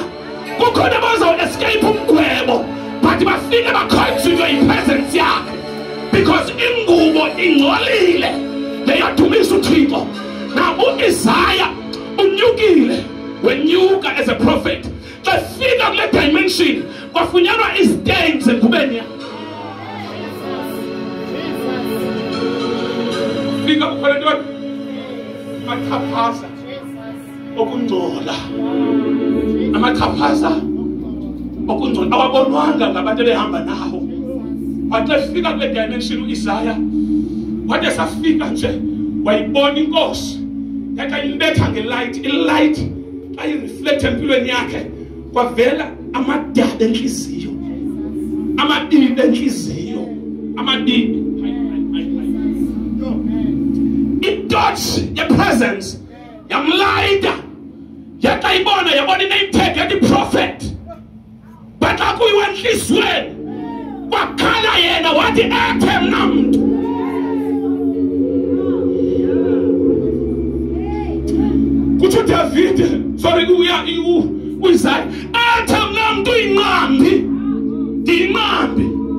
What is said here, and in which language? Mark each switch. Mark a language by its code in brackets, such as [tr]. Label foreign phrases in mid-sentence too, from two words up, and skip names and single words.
[xh] Kukhona bazawuescape umgwebo but bafike bakhonsiwe yipresence yakhe because ingubo ingcolile leyadumisa uThixo. Now uIsaiah unyukile, wenyuka [en] as a prophet, [xh] xa fika kule dimension kwafunyanwa istains engubeni yakhe. Fika kukhona ntoni amaxhaphaza okungcola, amaxhaphaza okungcola awabonwanga ngabantu behamba nawo. But xa fika kule dimension uIsaiah wathi esafika nje wayibona inkosi yathi ayimbetha ngelight, ilight ayireflecte empilweni yakhe kwavela amadada enhliziyo, amabibi enhliziyo, amabibi. Itouch yepresence yamlayida, yathi ayibona yabona [en] iname tag [xh] yathi prophet, but akuyiwe enhliziyweni wakhala yena wathi ethe mna mntu. Kutsho Davide, sorry uIsaiah, ethe mna mntu inqambi, ndiyinqambi.